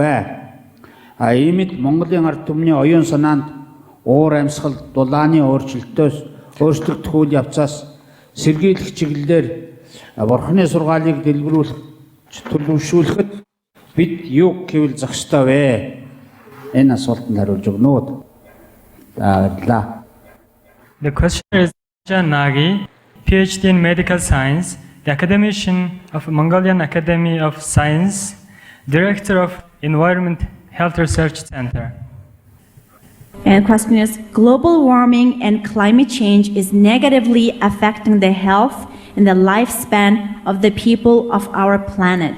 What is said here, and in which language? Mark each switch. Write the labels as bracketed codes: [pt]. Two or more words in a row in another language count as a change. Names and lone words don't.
[mn] Иймд Монголын ард түмний оюун санаанд уур амьсгал дулааны өөрчлөгдөх үйл явцаас сэргийлэх чиглэлээр Бурхны сургаалыг төлөвшүүлэхэд бид юу гэвэл зах ёстой вэ? Энэ асуултанд хариулж өгнө үү? За. [en] The question is Jan Nagi, PhD in Medical Science, the academician of Mongolian Academy of Science, Director of Environment Health Research Center. And question is, global warming and climate change is negatively affecting the health and the lifespan of the people of our planet.